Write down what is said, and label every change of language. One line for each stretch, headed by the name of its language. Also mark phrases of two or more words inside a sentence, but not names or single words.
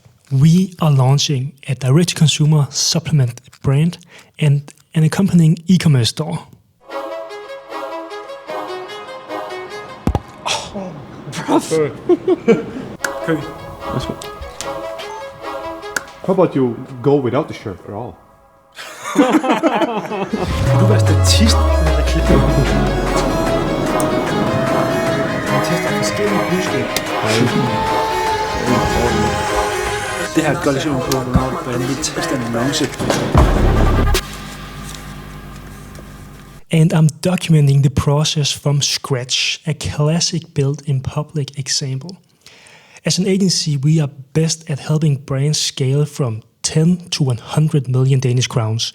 English: We are launching a direct-to-consumer supplement brand and an accompanying e-commerce store. Okay. How about you go without the shirt at all?
Danish: Kan du være statist med reklame? Man tester forskellige budskab. Det her gør ligesom på, hvordan vi tester en annonce.
English: And I'm documenting the process from scratch, a classic built in public example. As an agency, we are best at helping brands scale from 10 to 100 million Danish crowns.